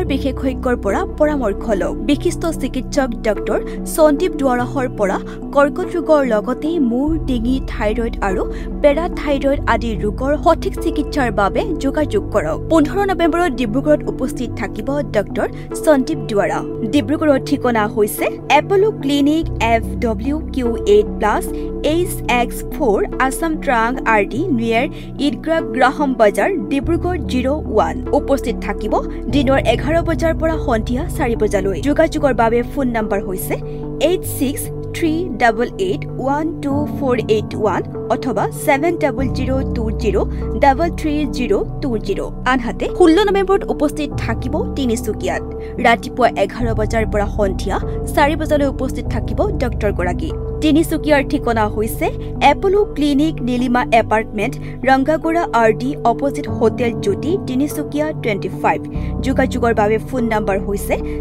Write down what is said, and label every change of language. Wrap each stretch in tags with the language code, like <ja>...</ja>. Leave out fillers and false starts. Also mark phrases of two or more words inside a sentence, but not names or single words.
<as>বিশেষজ্ঞৰ পৰা পৰামৰ্শ লওক বিশিষ্ট চিকিৎসক ডক্টৰ সন্দীপ দুৱাৰাহৰ পৰা কৰ্কট ৰোগৰ লগতে মূৰ ডিঙি থাইৰয়ড আৰু পেৰাথাইৰয়ড আদি ৰোগৰ সঠিক চিকিৎসাৰ বাবে যোগাযোগ কৰক 15 নৱেম্বৰত ডিব্ৰুগড়ত উপস্থিত থাকিব ডক্টৰ সন্দীপ দুৱাৰা ডিব্ৰুগড়ৰ ঠিকনা হৈছে এপলো ক্লিনিক FWQ8+ HX4 Assam Trang RD near Idgra Graham Bazar Dibrugarh 01 উপস্থিত থাকিব দিনৰ 11 বজাৰ পৰা সন্ধিয়া 4 বজালৈ যোগাযোগৰ বাবে ফোন নম্বৰ হৈছে 8638812481 অথবা 7002033020 আনহাতে 16 নৱেম্বৰত উপস্থিত থাকিব তিনিচুকীয়াত ৰাতিপুৱা 11 বজাৰ পৰা সন্ধিয়া 4 বজালৈ উপস্থিত থাকিব ডক্টৰ গৰাকী তিনিচুকীয়াৰ ঠিকনা হৈছে এপলো ক্লিনিক নীলিমা এপাৰ্টমেণ্ট ৰংগাগোড়া RD</as> <en>opposite hotel</en> <as>জ্যোতি তিনিচুকীয়া 25 যোগাযোগৰ বাবে ফোন নম্বৰ হৈছে</as>